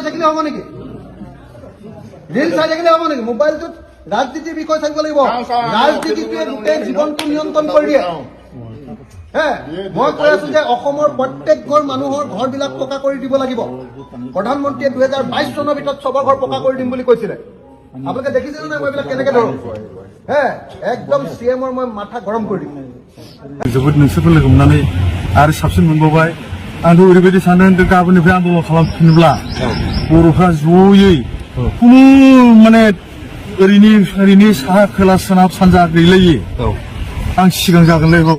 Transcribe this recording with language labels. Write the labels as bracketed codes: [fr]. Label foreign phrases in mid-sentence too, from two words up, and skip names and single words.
[as] থাকিলে হ'ব নেকি ৰিল চাই থাকিলে হ'ব নেকি মোবাইলটোত ৰাজনীতিৰ বিষয় চাব লাগিব ৰাজনীতিটোৱে গোটেই জীৱনটো নিয়ন্ত্ৰণ কৰি দিয়ে হে মই কৈ আছো যে অসমৰ প্ৰত্যেক ঘৰ মানুহৰ ঘৰবিলাক পকা কৰি দিব লাগিব প্ৰধানমন্ত্ৰীয়ে 2022 চনৰ ভিতৰত চবৰ ঘৰ পকা কৰি দিম বুলি কৈছিলে আপোনালোকে দেখিছে নে মই এইবিলাক কেনেকে ধৰো হে একদম CMৰ মই মাথা গৰম কৰি দিম [brx] जोबोद नोंसोरखौ लोगो मोननानै आरो साबसिन मोनबावबाय आंथ' ओरैबायदि सानदों गाबोननिफ्राय आन्दलन खालामफिनोब्ला बर'फ्रा जयै खुनु माने ओरैनि साहा खोला सोनाब सानजा गैलायै आं सिगां जागोनलै बेखौ